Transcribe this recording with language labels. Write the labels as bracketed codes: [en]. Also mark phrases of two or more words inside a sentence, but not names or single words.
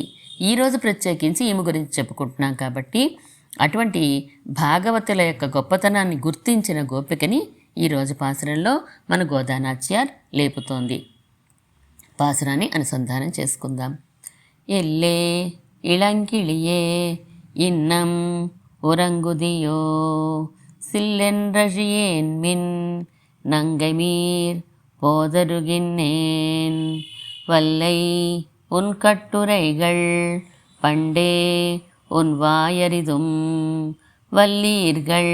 [te] ఈరోజు ప్రత్యేకించి ఈమె గురించి చెప్పుకుంటున్నాం కాబట్టి అటువంటి భాగవతుల యొక్క గొప్పతనాన్ని గుర్తించిన గోపికని ఈరోజు పాసురంలో మన గోదానాచ్యార్ లేపుతోంది. పాసురాన్ని అనుసంధానం చేసుకుందాం. [ta] எல்லே இளங்கிளியே இன்னம் உறங்குதியோ சில்லென்றழியேன்மின் நங்கைமீர் போதருகின்னேன் வல்லை உன் கட்டுரைகள் பண்டே உன் வாயறிதும் வல்லீர்கள்